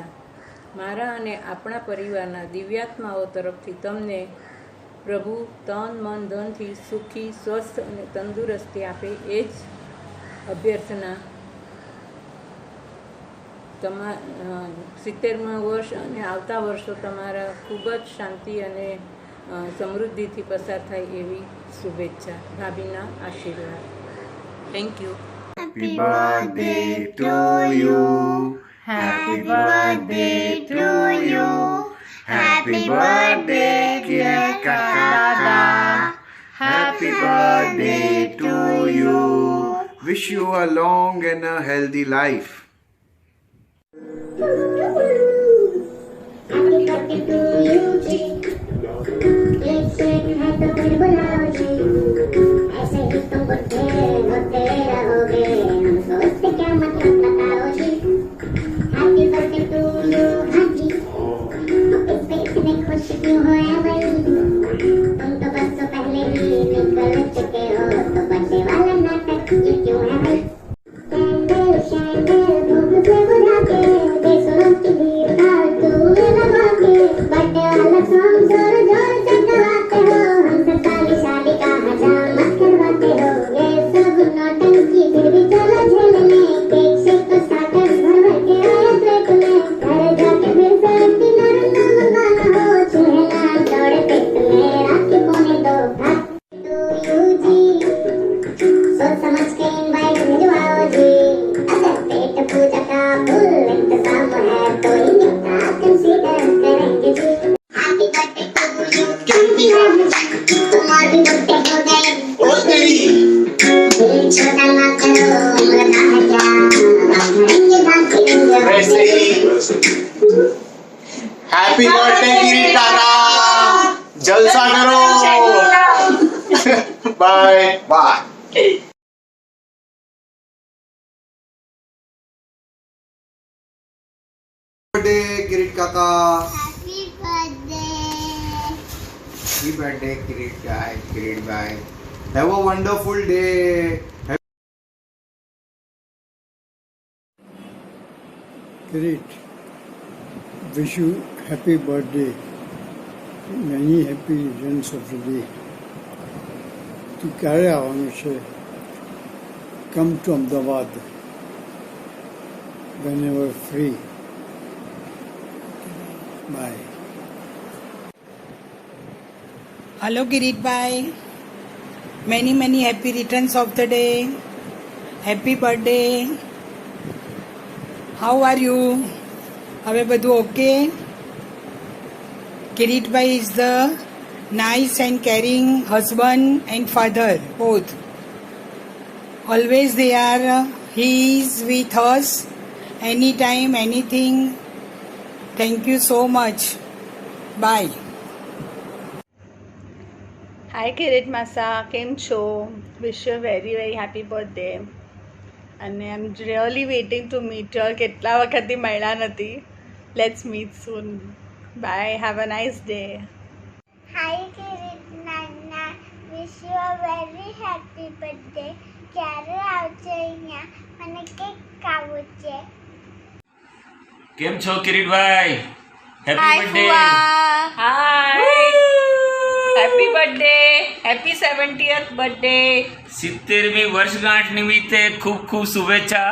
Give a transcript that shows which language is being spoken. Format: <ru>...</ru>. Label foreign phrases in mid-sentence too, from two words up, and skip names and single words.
<gu>મારા અને આપણા પરિવારના દિવ્યાત્માઓ તરફથી તમને પ્રભુ તન મન ધનથી સુખી, સ્વસ્થ અને તંદુરસ્તી આપે એ જ અભ્યર્થના. 70મા વર્ષ અને આવતા વર્ષો તમારા ખૂબ જ શાંતિ અને સમૃદ્ધિથી પસાર થાય એવી શુભેચ્છા. ભાભીના આશીર્વાદ.</gu> <en>Thank you. Happy birthday to you. Happy birthday to you. Happy birthday, dear Kaka. Happy birthday to you. Wish you a long and a healthy life. Happy birthday to you,</en> <hi>जी. एक सेकंड है तो फिर बुलाओ जी. ऐसे ही तुम होते रहोगे, हम सोचते क्या मतलब बताओ जी.</hi> <en>Happy birthday to you,</en> <hi>हाँ जी. इस पे इतने खुश क्यों हो या भाई? तुम तो बस तो पहले ही निकल चुके हो, तो बर्थडे वाला नाटक ये क्यों है भाई? कैंडल शैंडल धूप से बुझा के, बेसुरों की भीड़ फालतू में लगा के, बर्थडे वाला सॉन्ग जोर जोर से गवाते हो, हमसे साली शादी का हजामत करवाते हो. ये सब नौटंकी फिर भी चलो झेलने, केक शेक तो स्टार्टर भर भर के आए प्लेट में. घर जाके फिर से डिनर ना मंगाना हो, चूहे ना दौड़े पेट में राखी पौने दो.</hi> <en>To you</en> <hi>जी, सोच समझ के इनवाइट भिजवाओ जी. अगर पेट पूजा का फुल इंतजाम है तो इनका कंसीडर करेंगे जी.</hi> <en>Happy birthday to you.</en> <hi>तुम्हारे बर्थडे हो गए ओ तेरी छोटा ना करो, लगा है क्या हम करेंगे बाकी वैसे ही.</hi> <en>Happy birthday</en> <hi>किरीट काका, जलसा करो.</hi> <en>Bye. Bye. Birthday, Kirit Kaka. Happy birthday. Happy birthday, Kirit guy. Kirit bye. Have a wonderful day. Great. Wish you happy birthday. Many happy returns of the day.</en> <gu>તું ક્યારે આવવાનું છે?</gu> <en>Come to Ahmedabad whenever free. Bye. Hello, Kiritbhai. Many happy returns of the day. Happy birthday. How are you?</en> <gu>હવે બધું ઓકે?</gu> <en>Kiritbhai is the nice and caring husband and father, both. Always they are, he is with us anytime, anything. Thank you so much. Bye.</en> <gu>હાય કિરીટ માસા, કેમ છો?</gu> <en>Wish you very happy birthday. અને I am really waiting to meet your.</en> <gu>કેટલા વખતથી મળ્યા નથી.</gu> <en>Let's meet soon. Bye, have a nice day. Hi Kirit Nana, wish you a very happy birthday.</en> <gu>ક્યારે આવશે અહીંયા? મને કેક ખાવું છે. કેમ છો કિરીટભાઈ? હેપી હાય બર્થડે. ફુવા.</gu> <en>Hi, happy birthday. Happy 70th birthday.</en> <gu>70મી વર્ષગાંઠ નિમિત્તે ખૂબ ખૂબ શુભેચ્છા.</gu>